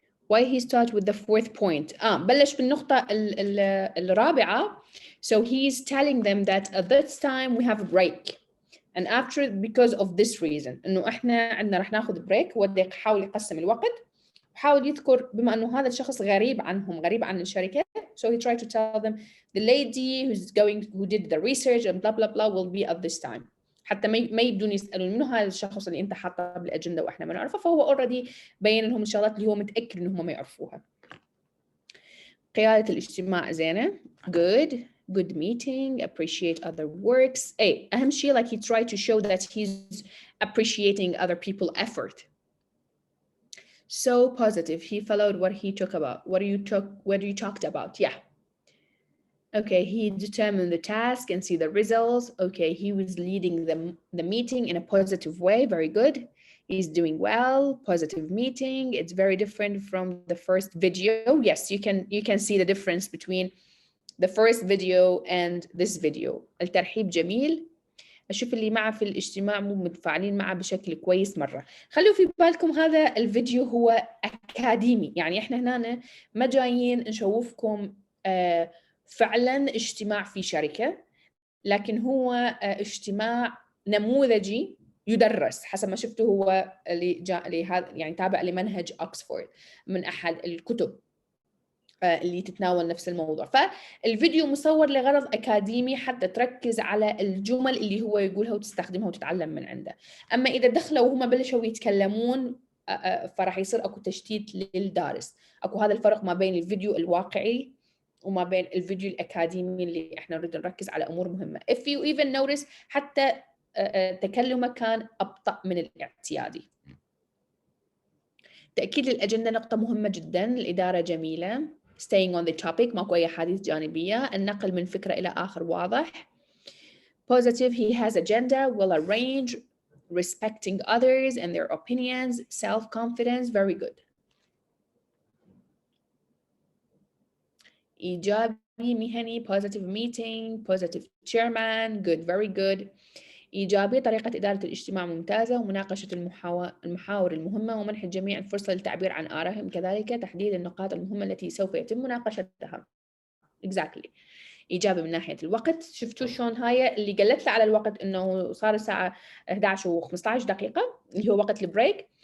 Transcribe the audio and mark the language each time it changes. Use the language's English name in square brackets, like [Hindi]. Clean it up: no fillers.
[English] Why he start with the 4th point? [Arabic] بلش بالنقطة الرابعة. [English] So he's telling them that at this time we have a break. And after, because of this reason, [Arabic] إنه إحنا عندنا رح ناخذ بريك. وده يحاول يقسم الوقت. حاول يذكر بما إنه هذا الشخص غريب عنهم، غريب عن الشركة. [English] So he tried to tell them the lady who did the research and blah blah blah will be at this time. [Arabic] حتى ما يبدون يسألون منو هذا الشخص اللي أنت حاطه بالأجندة وإحنا ما نعرفه، فهو already بين لهم الشغلات اللي هو متأكد إنهم ما يعرفوها. قيادة الاجتماع زينة. [English] Good meeting. Appreciate other works. [Arabic] أهم شيء [English] like he tried to show that he's appreciating other people's effort. So positive. He followed what he talked about. What you talked about. Yeah. Okay, he determined the task and see the results. Okay, he was leading the meeting in a positive way. Very good. He's doing well. Positive meeting. It's very different from the first video. Yes, you can see the difference between the first video and this video. [Arabic] الترحيب جميل. أشوف اللي معه في الاجتماع مو متفاعلين معه بشكل كويس مرة. خلوا في بالكم هذا الفيديو هو أكاديمي، يعني إحنا هنا ما جايين نشوفكم فعلا اجتماع في شركة، لكن هو اجتماع نموذجي يدرس حسب ما شفته. هو اللي جاء لهذا يعني تابع لمنهج أكسفورد من أحد الكتب. اللي تتناول نفس الموضوع. فالفيديو مصور لغرض أكاديمي حتى تركز على الجمل اللي هو يقولها وتستخدمها وتتعلم من عنده. أما إذا دخلوا وهم بلشوا يتكلمون فراح يصير أكو تشتيت للدارس. أكو هذا الفرق ما بين الفيديو الواقعي وما بين الفيديو الأكاديمي اللي إحنا نريد نركز على أمور مهمة. [English] If you even notice [Arabic] حتى تكلمه كان أبطأ من الاعتيادي. تأكيد للأجندة نقطة مهمة جدا. الإدارة جميلة. [English] Staying on the topic [Arabic] ماكو أي حديث جانبية. النقل من فكرة إلى آخر واضح. [English] Positive he has agenda, well arranged, respecting others and their opinions, self-confidence, very good. [Arabic] إيجابي مهني [English] positive meeting, positive chairman, good, very good. [Arabic] إيجابي طريقة إدارة الاجتماع ممتازة ومناقشة المحاور المهمة ومنح الجميع الفرصة للتعبير عن آرائهم كذلك تحديد النقاط المهمة التي سوف يتم مناقشتها. [English] Exactly. [Arabic] إيجابي من ناحية الوقت. شفتوا شلون هاي اللي قلت له على الوقت إنه صار الساعة 11:15 دقيقة اللي هو وقت البريك.